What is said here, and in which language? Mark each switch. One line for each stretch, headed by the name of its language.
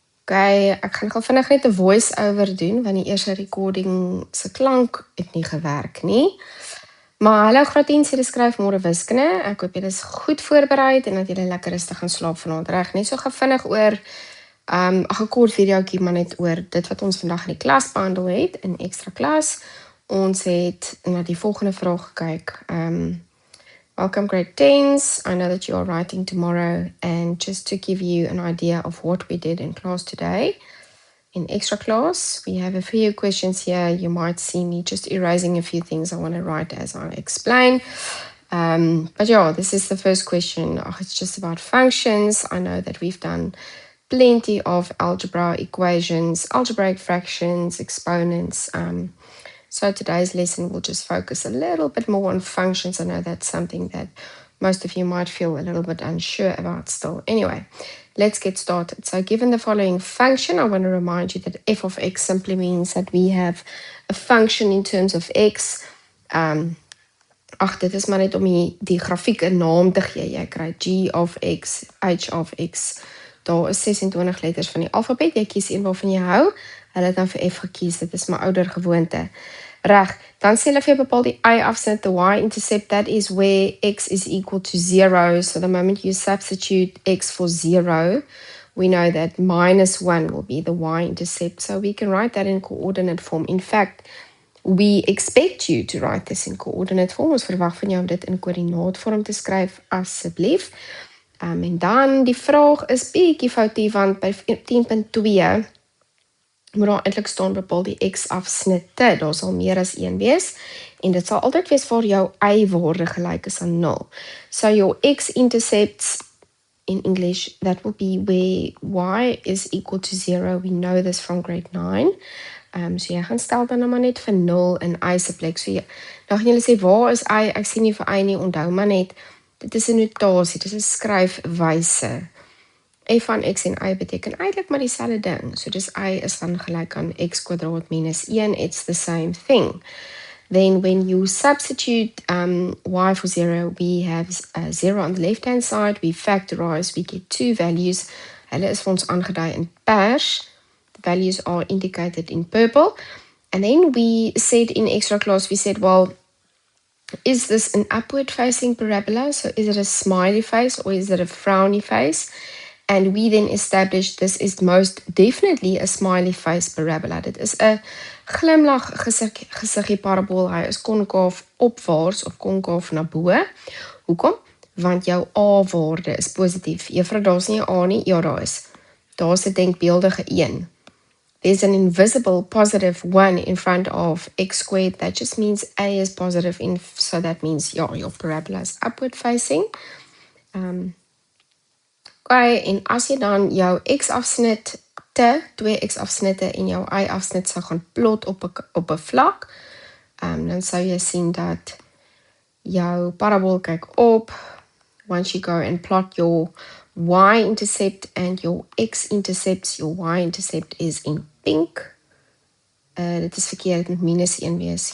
Afrikaans: Okay, ek gaan gou vinnig net 'n voice-over doen want die eerste recording se klank het nie gewerk nie. Maar hallo graad 10 se skryf môre wiskunde. Ek hoop julle is goed voorberei en dat julle lekker rustig gaan slaap vanaand reg. Net so gou vinnig oor 'n kort videoetjie maar net oor dit wat ons vandag in die klas behandel het in ekstra klas. Ons het na die volgende vraag gekyk.
English: Welcome grade 10s. I know that you are writing tomorrow, and just to give you an idea of what we did in class today, in extra class, we have a few questions here. You might see me just erasing a few things I want to write as I explain. But yeah, this is the first question. It's just about functions. I know that we've done plenty of algebra equations, algebraic fractions, exponents. So today's lesson will just focus a little bit more on functions. I know that's something that most of you might feel a little bit unsure about still. Anyway, let's get started. So given the following function, I want to remind you that f of x simply means that we have a function in terms of x.
Afrikaans: Dit is maar net om die grafiek 'n naam te gee. Jy kry g of x, h of x. Daar is 26 letters van die alfabet. Jy kies een waarvan jy hou. Hulle het dan vir f gekies. Dit is my ouer gewoonte. Reg, dan sê hulle vir jou bepaal die y-afsnit,
English: the y-intercept, that is where x is equal to 0. So the moment you substitute x for 0, we know that -1 will be the y-intercept. So we can write that in coordinate form. In fact, we expect you to write this in coordinate form.
Afrikaans: Ons verwag van jou om dit in koördinaatvorm te skryf, asseblief. En dan die vraag is bietjie foutief, want by 10.2 moet daar eintlik staan bepaal die x-afsnitte. Daar sal meer as 1 wees. En dit sal altyd wees waar jou y-waarde gelyk is aan 0.
English: So your x-intercepts in English, that will be where y is equal to 0. We know this from grade 9.
Afrikaans: So jy gaan stel dan maar net vir 0 in y se plek. So dan gaan julle sê, waar is y? Ek sien nie vir y nie, onthou maar net, dit is 'n notasie, dit is 'n skryfwyse. F van x en y beteken eintlik maar dieselfde ding. So dis y is dan gelyk aan x kwadraat minus 1.
English: It's the same thing. Then when you substitute y for 0, we have 0 on the left-hand side. We factorize, we get 2 values.
Afrikaans: Hulle is vir ons aangedui in pers.
English: The values are indicated in purple. And then we said in extra class, we said, well, is this an upward-facing parabola? So is it a smiley face or is it a frowny face? And we then established this is most definitely a smiley face parabola.
Afrikaans: Dit is 'n glimlag gesiggie parabool. Hy is konkaaf opwaarts of konkaaf na bo. Hoekom? Want jou a-waarde is positief. Juffrou, daar's nie 'n a nie. Ja, daar is. Daar's 'n denkbeeldige 1.
English: There's an invisible positive 1 in front of x squared. That just means a is positive, so that means your parabola is upward facing.
Afrikaans: Okay, en as jy dan jou x-afsnitte, 2 x-afsnitte en jou y-afsnit sou gaan plot op 'n vlak, dan sou jy sien dat jou parabool kyk op.
English: Once you go and plot your y-intercept and your x-intercepts, your y-intercept is in pink.
Afrikaans: Dit is verkeerd, met -1 wees.